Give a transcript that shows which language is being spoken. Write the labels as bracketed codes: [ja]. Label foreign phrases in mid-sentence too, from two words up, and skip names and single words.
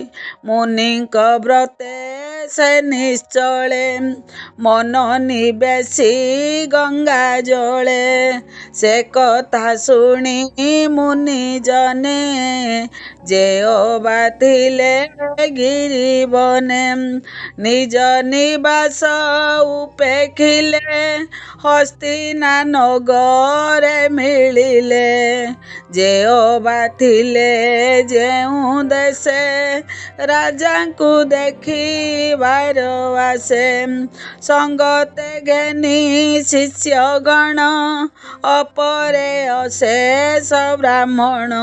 [or] ମୁନିକ ବ୍ରତେ ସେ ନିଶ୍ଚଳେ, ମନ ନିବେଶି ଗଙ୍ଗା ଜଳେ। ସେ କଥା ଶୁଣି ମୁନି ଜନେ, ଯେ ବାଥିଲେ ଗିରି ବନେ। ନିଜ ନିବାସ ଉପେଖିଲେ, ହସ୍ତିନା ନଗରେ ମିଳିଲେ। ଯେହୋବା ଥିଲେ ଯେଉଁ ଦେଶେ ରାଜାଙ୍କୁ ଦେଖିବାର ଆସେ। ସଙ୍ଗତେ ଘେନି ଶିଷ୍ୟଗଣ ଅପରେ ଅଶେଷ ବ୍ରାହ୍ମଣ।